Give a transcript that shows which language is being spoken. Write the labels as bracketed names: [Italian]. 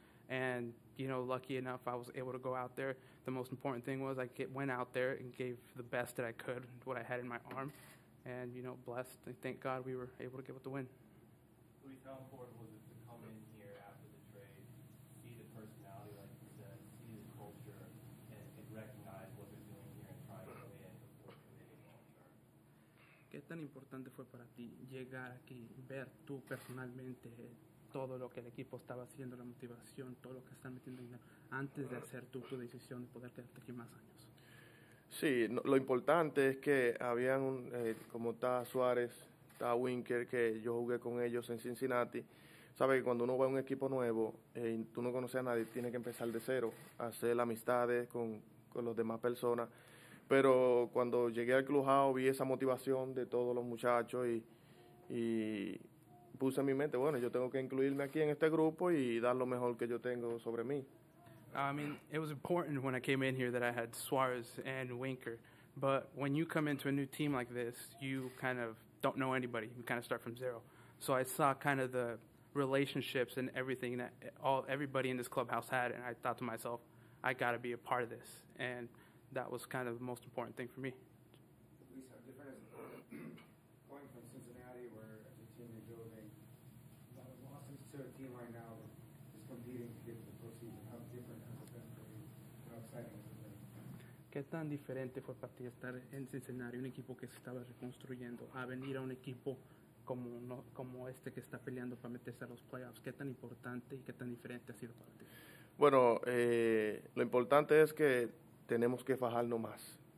[English] And, lucky enough, I was able to go out there. The most important thing was went out there and gave the best that I could, what I had in my arm. And, blessed, and thank God we were able to get with the win. Luis, how important was it to come in here after the trade, see the personality, like you said, see the culture, and recognize what they're doing here and try to win before committing long term? [Spanish] ¿Qué tan importante fue para ti llegar aquí, ver tú personalmente todo lo que el equipo estaba haciendo, la motivación, todo lo que están metiendo dinero, antes de hacer tu decisión de poder quedarte aquí más años? Sí, lo importante es que habían, como está Suárez, está Winker, que yo jugué con ellos en Cincinnati. Sabes que cuando uno va a un equipo nuevo y tú no conoces a nadie, tienes que empezar de cero, hacer amistades con las demás personas. Pero cuando llegué al clubhouse vi esa motivación de todos los muchachos y puse en mi mente, bueno, yo tengo que incluirme aquí en este grupo y dar lo mejor que yo tengo sobre mí. [English] I mean, it was important when I came in here that I had Suarez and Winker. But when you come into a new team like this, you kind of don't know anybody. You kind of start from zero. So I saw kind of the relationships and everything that everybody in this clubhouse had, and I thought to myself, I got to be a part of this. And that was kind of the most important thing for me. Luis, how different is going from Cincinnati, where it's a team you're building, losses to a team right now that is competing to get to the postseason? How different has it been for you? How exciting has it been? [Spanish] ¿Qué tan diferente fue para ti estar en Cincinnati, un equipo que se estaba reconstruyendo, a venir a un equipo como este que está peleando para meterse a los playoffs? ¿Qué tan importante y qué tan diferente ha sido para ti? Bueno, lo importante es que tenemos que fajarnos más.